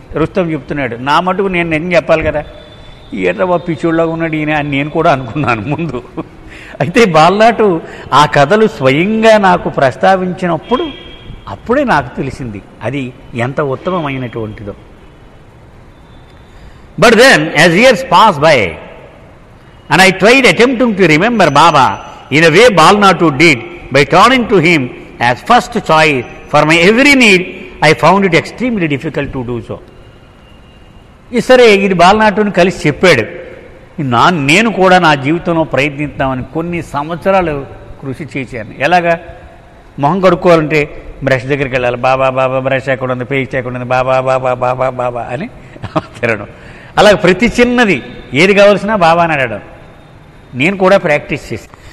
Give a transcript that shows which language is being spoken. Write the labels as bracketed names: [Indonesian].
[Telugu] రుస్తం చెప్తున్నాడు, నా మటుకు నేను నిజం చెప్పాలి కదా, ఏట్రా పిచ్చోళ్ళగా ఉన్నాడు ఈయన అని నేను కూడా అనుకున్నాను ముందు. అయితే బాల్నాటు ఆ కథలు స్వయంగా నాకు ప్రస్తావించినప్పుడు అప్పుడే నాకు తెలిసింది అది ఎంత ఉత్తమమైనటువంటిదో. [English] But then as years pass by and I tried attempting to remember Baba in a way Balnatu did by turning to him as first choice for my every need. I found it extremely difficult to do so. [Telugu] సరే ఇది బాల్నాటుని కలిసి చెప్పాడు. నేను కూడా నా జీవితంలో ప్రయత్నిద్దామని కొన్ని సంవత్సరాలు కృషి చేశాను. ఎలాగా? మొహం కడుక్కోవాలంటే బ్రష్ దగ్గరికి వెళ్ళాలి, బాబా బాబా బ్రష్ ఎక్కడ ఉంది, పేస్ట్ ఎక్కడ ఉంది, బాబా బాబా బాబా బాబా అని తిరగడం. అలాగే ప్రతి చిన్నది ఏది కావాల్సినా బాబా అని అడగడం నేను కూడా ప్రాక్టీస్ చేశాను.